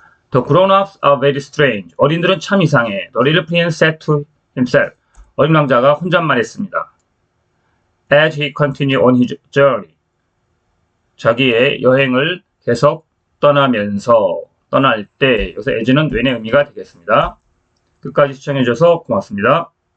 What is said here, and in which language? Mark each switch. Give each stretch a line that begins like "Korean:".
English: The grown-ups are very strange.
Korean: 어린들은 참 이상해.
English: The little prince said to himself.
Korean: 어린 왕자가 혼잣말했습니다.
English: As he continued on his journey.
Korean: 자기의 여행을 계속 떠날 때 여기서 as는 when의 의미가 되겠습니다. 끝까지 시청해주셔서 고맙습니다.